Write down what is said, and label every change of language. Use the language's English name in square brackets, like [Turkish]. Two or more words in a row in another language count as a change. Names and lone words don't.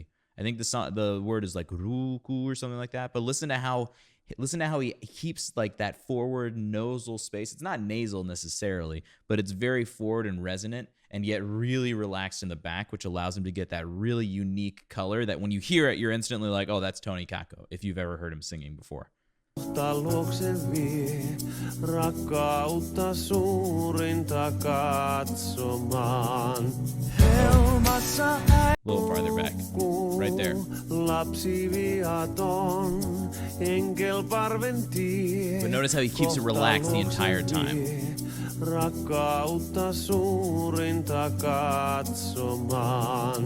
[English] I think the word is like ruku or something like that, but listen to how he keeps like that forward nasal space. It's not nasal necessarily, but it's very forward and resonant, and yet really relaxed in the back, which allows him to get that really unique color that when you hear it, you're instantly like, oh, that's Tony Kakko, if you've ever heard him singing before. [Finnish] Luokse vie rakkautta suurinta katsomaan. Helmassa [English] A little farther back, right there. [Finnish] Lapsi viaton, enkel parven tie. [English] But notice how he keeps it relaxed the entire time. [Finnish] Rakkautta suurinta katsomaan.